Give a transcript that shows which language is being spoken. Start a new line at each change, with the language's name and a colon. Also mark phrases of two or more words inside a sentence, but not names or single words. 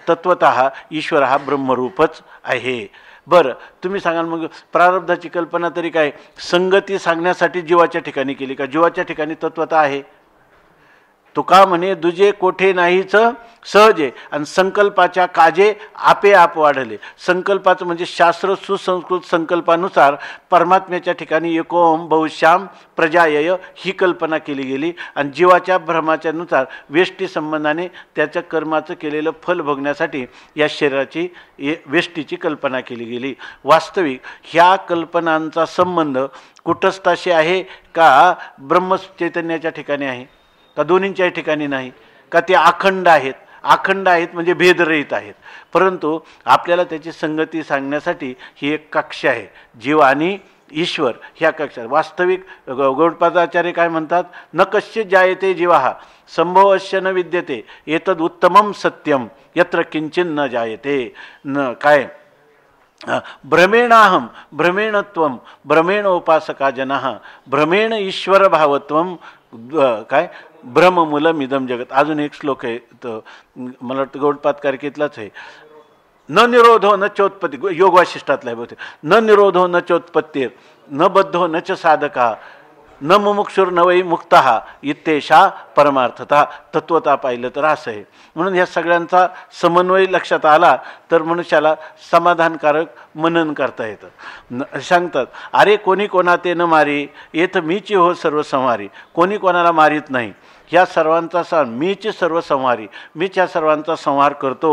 Marathi: तत्वतः ईश्वर हा ब्रह्मरूपच आहे. बरं, तुम्ही सांगाल मग प्रारब्धाची कल्पना तरी काय संगती सांगण्यासाठी जीवाच्या ठिकाणी केली का? जीवाच्या ठिकाणी तत्वतः आहे. तुका म्हणे दुजे कोठे नाहीच सहजे आणि संकल्पाच्या काजे आपे आप वाढले. संकल्पाचं म्हणजे शास्त्र सुसंस्कृत संकल्पानुसार परमात्म्याच्या ठिकाणी
Sanskrit: एकोम बहुश्याम प्रजायय
Marathi: ही कल्पना केली गेली आणि जीवाच्या भ्रमाच्यानुसार वेष्टी संबंधाने त्याच्या कर्माचं केलेलं फल भोगण्यासाठी या शरीराची वेष्टीची कल्पना केली गेली. वास्तविक ह्या कल्पनांचा संबंध कुटस्थाशी आहे का ब्रह्मचैतन्याच्या ठिकाणी आहे का दोन्हींच्याही ठिकाणी नाही का? ते अखंड आहेत. अखंड आहेत म्हणजे भेदरहित आहेत. परंतु आपल्याला त्याची संगती सांगण्यासाठी ही एक कक्षा आहे, जीव आणि ईश्वर ह्या कक्षात. वास्तविक गौडपादाचार्य काय म्हणतात?
Sanskrit: न कश्चित जायते जीवा संभवश्य न विद्यते एतद उत्तमम सत्यम यत्र किंचिन न जायते. न काय भ्रमेणाहम भ्रमेणत्वम भ्रमेणोपासका जनः भ्रमेण ईश्वर भावत्वम काय भ्रममूलमिदम जगत.
Marathi: अजून एक श्लोक आहे, तर मला वाटतं गौडपादकारिकेतलाच आहे.
Sanskrit: न निरोधो न चोत्पत्ती,
Marathi: योग वाशिष्ठातला आहे बहुतेक.
Sanskrit: न निरोधो न चोत्पत्तीर न बद्धो न च साधका न मुमुक्षुर न वै मुक्तः इत्येषा परमार्थता.
Marathi: तत्वता पाहिलं तर असं आहे. म्हणून ह्या सगळ्यांचा समन्वय लक्षात आला तर मनुष्याला समाधानकारक मनन करता येतं. सांगतात अरे कोणी कोणा ते न मारी येथ मीची हो सर्व संहारी. कोणी कोणाला मारीत नाही. ह्या सर्वांचा मीच सर्व संहारी, मीच ह्या सर्वांचा संहार करतो.